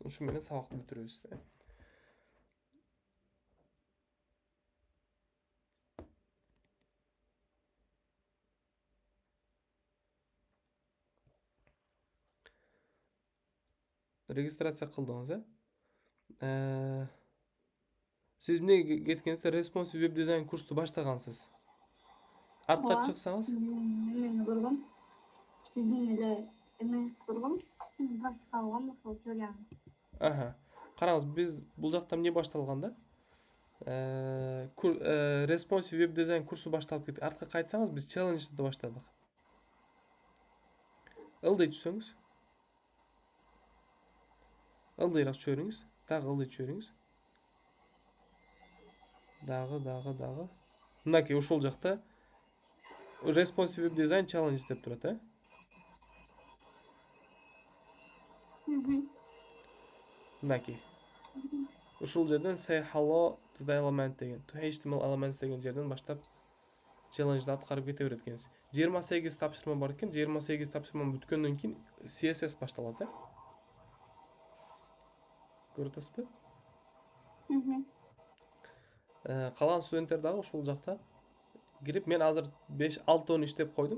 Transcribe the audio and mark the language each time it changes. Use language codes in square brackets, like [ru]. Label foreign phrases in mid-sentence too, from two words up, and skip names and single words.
[ky] Ушу менен сабакты бүтүрөбүз. Регистрация кылдыңыз, Сиз эмнеге кеткенсиз? [en] Responsive web design [ky] курсту баштагансыз. Артка чыксаңыз. Мен көргөм. Сиздин эле эмеңизди көргөм. Сиз практика кылган ошол теорияны. Караңыз, биз бул жакта эмне башталган да? [en] Responsive web design [ky] kursu башталып кетти. [kk] Артқа қайтсаңыз, біз челленджді баштадық. [ky] Ылдый түшсеңіз. Ылдыйрақ түшөрүңүз. Дагы ылдый түшөрүңүз. Дагы. Мынакей ушул жакта [en] responsive web design challenge [ky] деп турат, Мынакей. Ушул жерден [en] say hello to the element [ky] деген, [en] to HTML elements [ky] деген жерден баштап челленджди аткарып кете берет экенсиз. 28 тапшырма бар экен. 28 тапшырма бүткөндөн кийин CSS башталат, Көрүп атасызбы? Калган студенттер дагы ушул жакта кирип, мен азыр 5-6 иштеп койдум.